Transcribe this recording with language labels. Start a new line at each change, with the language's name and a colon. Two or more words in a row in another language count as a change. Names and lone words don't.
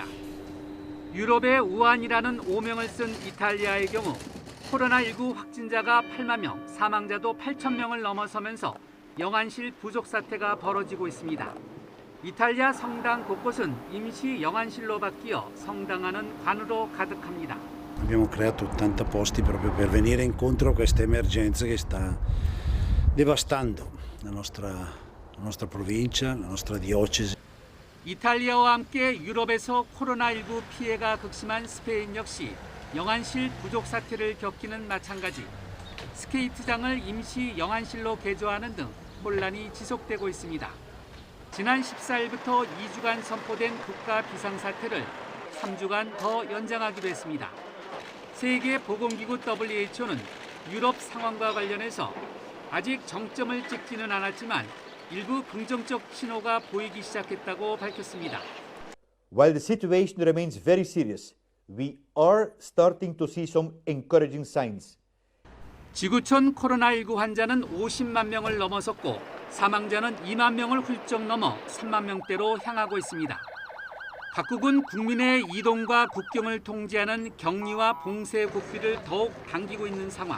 Korean: 유럽의 우한이라는 오명을 쓴 이탈리아의 경우 코로나19 확진자가 8만 명, 사망자도 8천 명을 넘어서면서 영안실 부족 사태가 벌어지고 있습니다. 이탈리아 성당 곳곳은 임시 영안실로 바뀌어 성당안은 관으로 가득합니다.
Italian: Abbiamo creato 80 posti proprio per venire incontro a questa emergenza che sta devastando la nostra provincia, la nostra diocesi.
Korean: 이탈리아와 함께 유럽에서 코로나19 피해가 극심한 스페인 역시 영안실 부족 사태를 겪기는 마찬가지. 스케이트장을 임시 영안실로 개조하는 등 혼란이 지속되고 있습니다. 지난 14일부터 2주간 선포된 국가 비상사태를 3주간 더 연장하기로 했습니다. 세계보건기구 WHO는 유럽 상황과 관련해서 아직 정점을 찍지는 않았지만 일부 긍정적 신호가 보이기 시작했다고 밝혔습니다.
English: While the situation remains very serious, we are starting to see some encouraging signs.
Korean: 지구촌 코로나19 환자는 50만 명을 넘어섰고 사망자는 2만 명을 훌쩍 넘어 3만 명대로 향하고 있습니다. 각국은 국민의 이동과 국경을 통제하는 격리와 봉쇄 국비를 더욱 당기고 있는 상황.